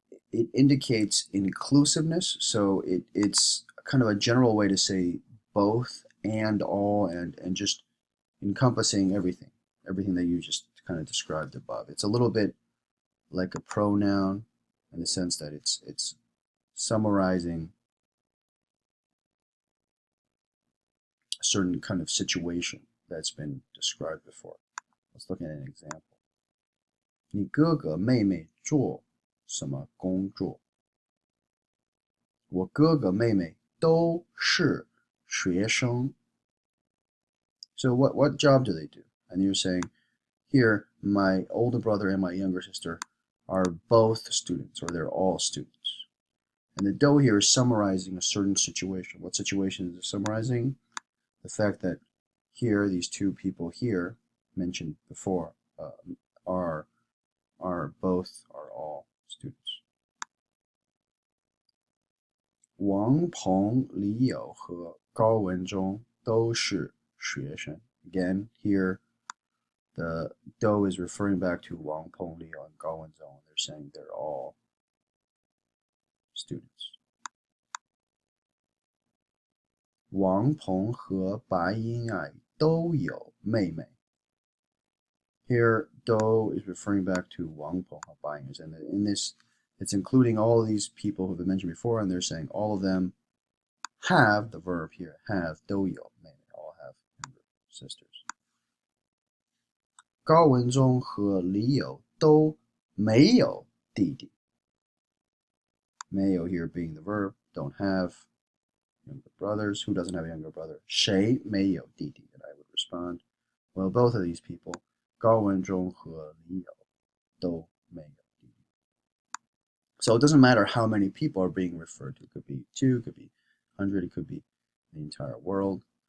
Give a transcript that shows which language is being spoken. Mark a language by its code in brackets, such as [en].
[en] It indicates inclusiveness, so it's kind of a general way to say both and all and just encompassing everything that you just kind of described above. It's a little bit like a pronoun in the sense that it's summarizing a certain kind of situation that's been described before. Let's look at an example. [zh] 你哥哥妹妹做什么工作? 我哥哥妹妹都是学生。 [en] So what job do they do? And you're saying, here, my older brother and my younger sister are both students, or they're all students. And the do here is summarizing a certain situation. What situation is it summarizing? The fact that here, these two people here, mentioned before, are all students. [zh] 王鹏、李友和高文忠都是学生. [en] Again, here, the do is referring back to Wang Peng, Liu, and Gao Wenzhong. They're saying they're all students. [zh] 王鹏和白英爱都有妹妹. [en] Here, do is referring back to Wang Peng and Bai Ying, and in this, it's including all of these people who have been mentioned before, and they're saying all of them have, the verb here, have, 都有妹妹, all have younger sisters. [zh] 高文忠和李友都没有弟弟. [en] 没有 here being the verb, don't have younger brothers. Who doesn't have a younger brother? [zh] 谁没有弟弟? [en] And I would respond, well, both of these people, 高文忠和李友都没有弟弟. So it doesn't matter how many people are being referred to. It could be 2, it could be 100, it could be the entire world.